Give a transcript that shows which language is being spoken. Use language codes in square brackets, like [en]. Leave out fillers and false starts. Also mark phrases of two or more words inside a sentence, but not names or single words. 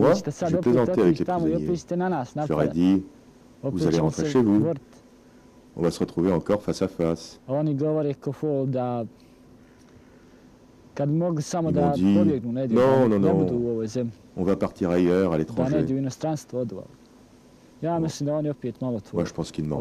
[fr] Moi, [sr] da ćete sad [fr] je [sr] opet [fr] plaisantais avec [sr] otići [fr] les [sr] tamo i opet [fr] prisonniers. [sr] ćete na nas [fr] Je leur ai [sr] napadati. [fr] dit, vous [sr] Opet [fr] allez [sr] ćemo [fr] rentrer [sr] se [fr] chez vous. [sr] boriti. [fr] On va se retrouver encore face à face. [sr] A oni govore ko fol da kad mogu samo [fr] Ils [sr] da [fr] m'ont dit, [sr] pobjegnu negdje, [fr] non, [sr] da [fr] non, [sr] ne [fr] non. [sr] budu u ovoj zemlji, [fr] On va partir ailleurs, à [sr] da [fr] l'étranger. [sr] negdje u inostranstvo odu. Ja mislim da oni opet malo [fr] Moi, [sr] tvoje [fr] je pense qu'ils mentent.